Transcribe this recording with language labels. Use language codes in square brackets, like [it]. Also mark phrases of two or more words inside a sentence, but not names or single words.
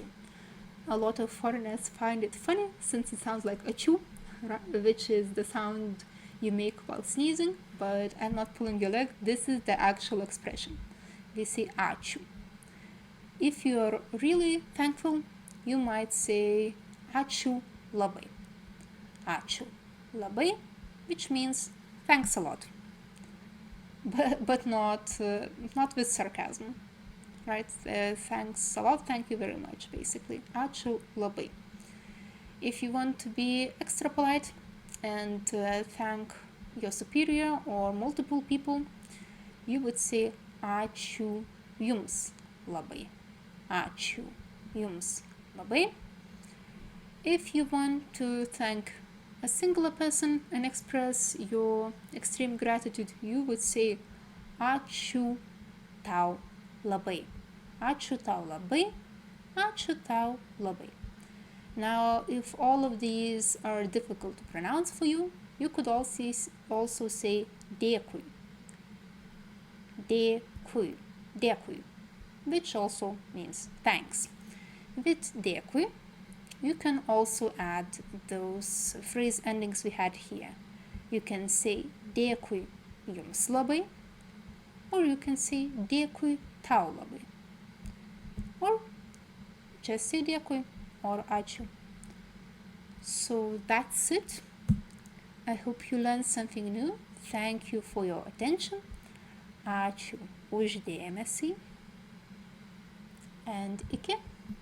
[en] A lot of foreigners find it funny, since it sounds like ačiū, which is the sound you make while sneezing, but I'm not pulling your leg. This is the actual expression. We say ačiū. If you're really thankful, you might say [lt] ačiū labai. Ačiū labai, [en] which means thanks a lot. But not with sarcasm, right? Thanks a lot, thank you very much, basically. [lt] Ačiū labai. [en] If you want to be extra polite and thank your superior or multiple people, you would say [lt] ačiū jums labai. Ačiū jums labai. [en] If you want to thank a singular person and express your extreme gratitude, you would say [lt] ačiū tau labai. Ačiū tau labai. Ačiū tau labai. [en] Now, if all of these are difficult to pronounce for you, you could also say dėkui. Dėkui. Dėkui, which also means thanks. With dėkui, you can also add those phrase endings we had here. You can say [lt] dėkui jums labai, [en] or you can say [lt] dėkui tau labai, [en] or just say dėkui or ačiū. So that's it. I hope you learned something new. Thank you for your attention. [lt] Ačiū už dėmesį. [en] And iki.